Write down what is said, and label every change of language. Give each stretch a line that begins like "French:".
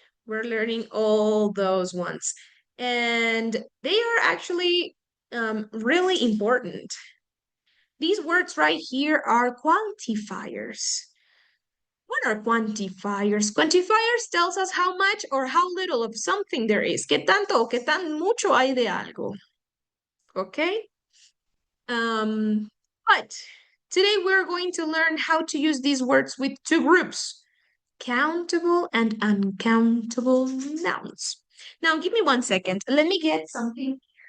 English: We're learning all those ones. And they are actually really important. These words right here are quantifiers. What are quantifiers? Quantifiers tells us how much or how little of something there is.
Spanish: ¿Qué tanto o qué tan mucho hay de algo?
English: Okay? But today we're going to learn how to use these words with 2 groups. Countable and uncountable nouns. Now, give me 1 second. Let me get something.